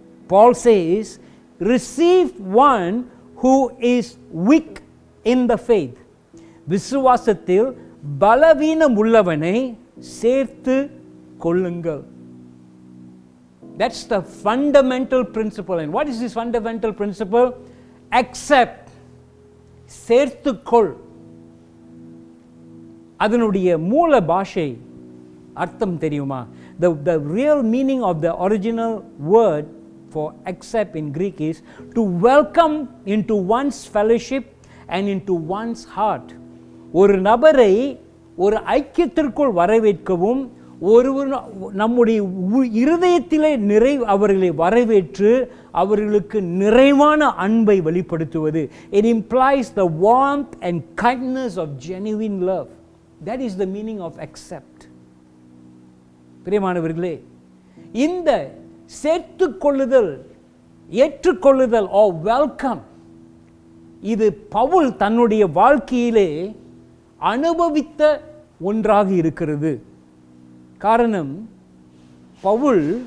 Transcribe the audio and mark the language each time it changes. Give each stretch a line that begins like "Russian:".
English: Paul says, receive one who is weak in the faith.
Tamil: விசுவாசத்தில் பலவீனம் உள்ளவனை சேர்த்து கொள்ளுங்கள்.
English: That's the fundamental principle. And what is this fundamental principle? Accept.
Tamil: சேர்த்துக்கொள். அதனுடைய மூல பாஷை அர்த்தம் தெரியுமா?
English: The real meaning of the original word for accept in Greek is to welcome into one's fellowship and into one's heart.
Tamil: ஒரு நபரை ஒரு ஐக்கியத்திற்குள் வரவேற்கவும், நம்முடைய இருதயத்திலே அவர்களை வரவேற்று அவர்களுக்கு நிறைவான அன்பை வெளிப்படுத்துவது.
English: It implies the warmth and kindness of genuine love. That is the meaning of accept.
Tamil: பிரியமானவர்களே, இந்த சேர்த்துக்கொள்ளுதல், ஏற்றுக்கொள்ளுதல்
English: or welcome,
Tamil: இது பவுல் தன்னுடைய வாழ்க்கையிலே அனுபவித்த ஒன்றாக இருக்கிறது. காரணம், பவுல்